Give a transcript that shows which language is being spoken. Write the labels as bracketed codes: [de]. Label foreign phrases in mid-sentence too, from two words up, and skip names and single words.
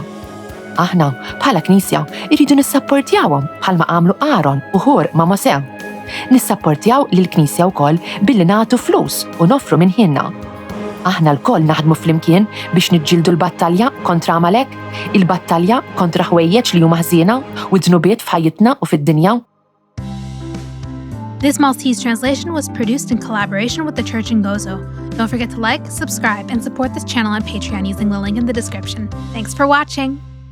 [mt] Aħna bħala Knisja irridu nissapportjawhom bħalma għamlu Aaron u Hur ma' Mose. Nissapportjaw lill-Knisja wkoll billi nagħtu flus u noffru minn ħinna. Aħna l-koll naħdmu flimkien biex niġġieldu l-battalja kontra Amalek, il-battalja kontra ħwejjeġ li huma ħżiena u dnubiet f'ħajjitna u fid-dinja. [en] This Maltese translation was produced in collaboration with the Church in Gozo. Don't forget to like, subscribe, and support this channel on Patreon using the link in the description. Thanks for watching!